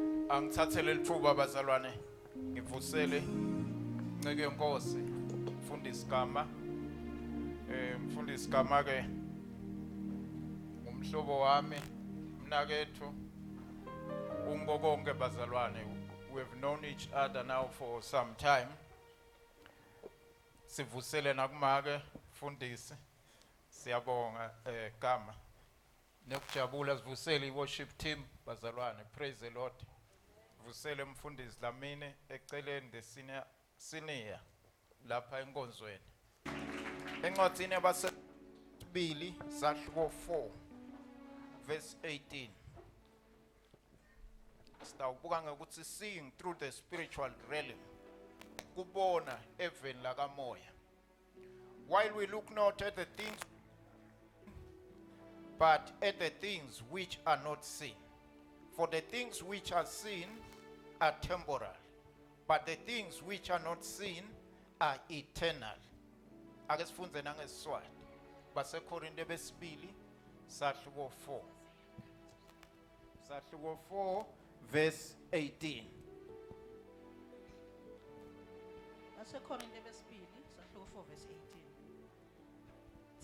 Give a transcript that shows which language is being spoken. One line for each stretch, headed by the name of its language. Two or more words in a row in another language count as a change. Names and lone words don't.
Swati: Angithathele lithuba bazalwane ngivusele nceke yenkosi mfundisi Gama mfundisi Gama ke umhlobo wami mnakethu ungokonke bazalwane.
English: We have known each other now for some time.
Swati: Sivusele nakumake mfundisi siyabonga Gama nekujabula sivusele i-worship team bazalwane.
English: Praise the Lord.
Swati: Vusele mfundisi Lamine eceleni
English: the senior
Swati: lapha enkonzweni. Encwadini yabasebili sahluko 4 verse 18. Sitawubuka ngokuthi
English: seeing through the spiritual realm.
Swati: Kubona eveni lakamoya.
English: While we look not at the things but at the things which are not seen. For the things which are seen are temporal, but the things which are not seen are eternal.
Swati: Ake sifunze nangeSiswati. Basekorinte besibili sahluko 4. Sahluko 4 verse 18. Basekorinte besibili sahluko 4 verse 18.